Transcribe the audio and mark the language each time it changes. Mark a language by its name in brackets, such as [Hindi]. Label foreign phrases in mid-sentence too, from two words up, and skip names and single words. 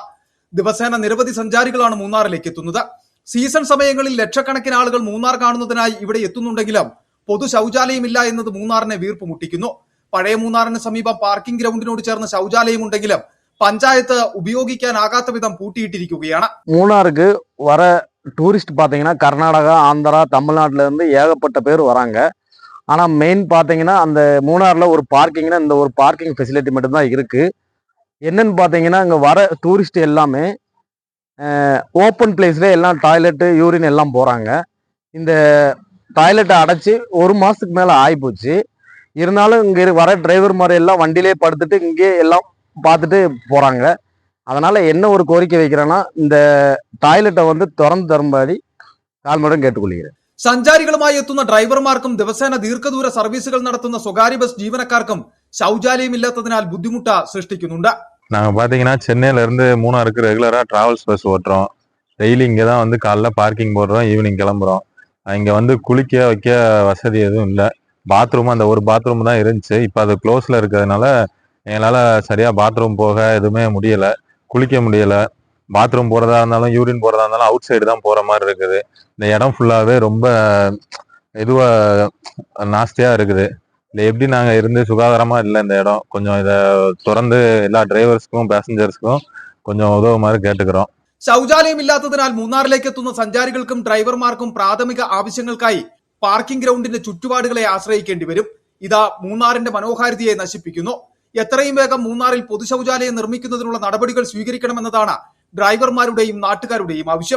[Malayalam] ദിവസേന നിരവധി സഞ്ചാരികളാണ് മൂന്നാറിലേക്ക് എത്തുന്നത്. സീസൺ സമയങ്ങളിൽ ലക്ഷക്കണക്കിന് ആളുകൾ മൂന്നാർ കാണുന്നതിനായി ഇവിടെ എത്തുന്നുണ്ടെങ്കിലും പൊതു ശൗചാലയമില്ല എന്നത് മൂന്നാറിനെ വീർപ്പ് മുട്ടിക്കുന്നു. പഴയ മൂന്നാറിന് സമീപം [English] parking groundിനോട് [Malayalam] ചേർന്ന ശൗചാലയമുണ്ടെങ്കിലും പഞ്ചായത്ത് ഉപയോഗിക്കാനാകാത്ത വിധം പൂട്ടിയിട്ടിരിക്കുകയാണ്. [Tamil] மூணாருக்கு வர டூரிஸ்ட் பார்த்தீங்கன்னா கர்நாடகா, ஆந்திரா, தமிழ்நாட்டில இருந்து ஏகப்பட்ட பேர் வராங்க. ஆனால் மெயின் பார்த்தீங்கன்னா அந்த மூணாரில் ஒரு பார்க்கிங்னா இந்த ஒரு [English] parking facility [Tamil] மட்டும்தான் இருக்குது. என்னன்னு பார்த்தீங்கன்னா இங்கே வர டூரிஸ்ட் எல்லாமே [English] open placeல [Tamil] எல்லாம் டாய்லெட்டு, யூரின் எல்லாம் போகிறாங்க. இந்த டாய்லெட்டை அடைச்சி 1 மாதத்துக்கு மேலே ஆகிப்போச்சு. இருந்தாலும் இங்கே வர டிரைவர் மாதிரி எல்லாம் வண்டியிலே படுத்துட்டு இங்கே எல்லாம் பார்த்துட்டு போகிறாங்க. அதனால் என்ன ஒரு கோரிக்கை வைக்கிறேன்னா இந்த டாய்லெட்டை வந்து திறந்து தரும்படி [Malayalam] താഴ്മയോടെ കേട്ടുകൊള്ളുകയാണ്. സഞ്ചാരികളുമായി എത്തുന്ന ഡ്രൈവർമാർക്കും ദിവസേന ദീർഘദൂര സർവീസുകൾ നടത്തുന്ന സ്വകാര്യ ബസ് ജീവനക്കാർക്കും ശൗചാലയമില്ലാത്തതിനാൽ ബുദ്ധിമുട്ട് സൃഷ്ടിക്കുന്നുണ്ട്. [Tamil] நாங்கள் பார்த்தீங்கன்னா சென்னையிலேருந்து மூணாருக்கு ரெகுலராக [English] travels bus [Tamil] ஓட்டுறோம். டெய்லி இங்கே தான் வந்து காலைல பார்க்கிங் போடுறோம், ஈவினிங் கிளம்புறோம். இங்கே வந்து குளிக்க வைக்க வசதி எதுவும் இல்லை. பாத்ரூம் அந்த ஒரு பாத்ரூம் தான் இருந்துச்சு. இப்போ அது க்ளோஸில் இருக்கிறதுனால எங்களால் சரியாக பாத்ரூம் போக எதுவுமே முடியலை, குளிக்க முடியலை. பாத்ரூம் போகிறதா இருந்தாலும் யூரின் போகிறதா இருந்தாலும் [English] out side [Tamil] தான் போகிற மாதிரி இருக்குது. இந்த இடம் ஃபுல்லாகவே ரொம்ப நாஸ்தியாக இருக்குது. இல்லை எப்படி நாங்கள் இருந்து சுகாதாரமாக இல்லை இந்த இடம். கொஞ்சம் இதை திறந்து எல்லா [English] driversக்கும் passengersக்கும் [Tamil] கொஞ்சம் உதவுமாறு கேட்டுக்கிறோம். [Malayalam] ശൗചാലയമില്ലാത്തതിനാൽ മൂന്നാറിലേക്ക് എത്തുന്ന സഞ്ചാരികൾക്കും ഡ്രൈവർമാർക്കും പ്രാഥമിക ആവശ്യങ്ങൾക്കായി [English] parking groundിന്റെ [Malayalam] ചുറ്റുപാടുകളെ ആശ്രയിക്കേണ്ടി വരും. ഇത് മൂന്നാറിന്റെ മനോഹാരിതയെ നശിപ്പിക്കുന്നു. എത്രയും വേഗം മൂന്നാറിൽ പൊതു ശൗചാലയം നിർമ്മിക്കുന്നതിനുള്ള നടപടികൾ സ്വീകരിക്കണമെന്നതാണ് ഡ്രൈവർമാരുടെയും നാട്ടുകാരുടെയും ആവശ്യം.